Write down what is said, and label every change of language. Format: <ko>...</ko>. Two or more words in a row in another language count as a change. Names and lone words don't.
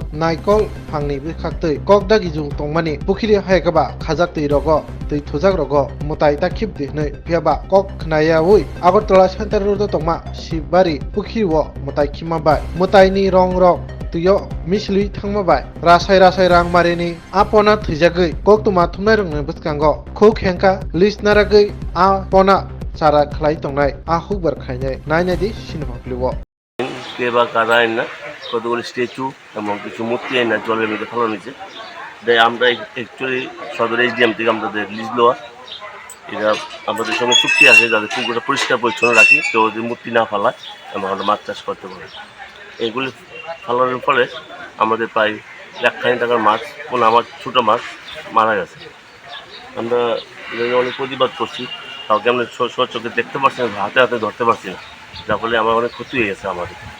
<trp>naikol phangni bikhaktui kokdagi jung tongmani Pukhirio haikaba khajaktui rogo tui thujak rogo Mwtai ta khibdi hnai phiaba kok khnayawi Agartala Center Road tongma Shibbario Pukhirio Mwtai khimabai Mwtai ni rong rok tuyo misli thangmabai rasai Rangmarini apona thijagui koktuma thumnai rungni bwskango khuk hengka listenaragui apona chara khlai tongnai hukbar khainai nainadi sinhokliwo</trp> <bn>কেবা কাদা আইনা কতগুলি স্ট্যাচু এবং কিছু মূর্তি আইনা জলের মধ্যে ফেলানো হয়েছে তাই আমরা অ্যাকচুয়ালি সদর এইচডিএম থেকে আমাদের লিজ লওয়া এটা আমাদের সঙ্গে চুক্তি আছে যাদের পুকুরটা পরিষ্কার পরিচ্ছন্ন রাখি কেউ যদি মূর্তি না ফেলায় এবং আমরা মাছ চাষ করতে পারি এইগুলি ফেলানোর ফলে আমাদের প্রায় লাখ টাকার মাছ কোনো আমার ছোটো মাছ মারা গেছে আমরা অনেক প্রতিবাদ করছি কাউকে আমরা চোখে দেখতে পারছি না হাতে ধরতে পারছি না যার ফলে আমার অনেক ক্ষতি হয়ে গেছে আমাদের</bn>